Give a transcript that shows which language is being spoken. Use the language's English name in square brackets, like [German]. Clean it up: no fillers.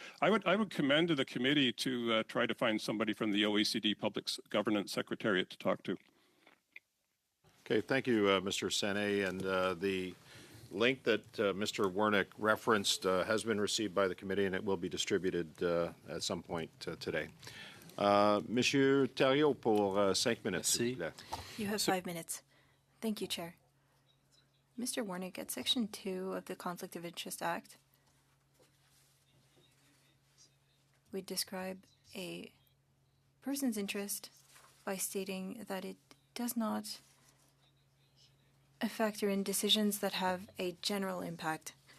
[English] I would commend to the committee to try to find somebody from the OECD Public Governance Secretariat to talk to. Okay, thank you, Mr. Sene. And the link that Mr. Wernick referenced has been received by the committee, and it will be distributed at some point today. [French] Monsieur Thériault pour 5 minutes. S'il vous plaît. [English] You have 5 minutes. Thank you, Chair. Mr. Wernick, at Section 2 of the Conflict of Interest Act, we describe a person's interest by stating that it does not factor in decisions that have a general impact.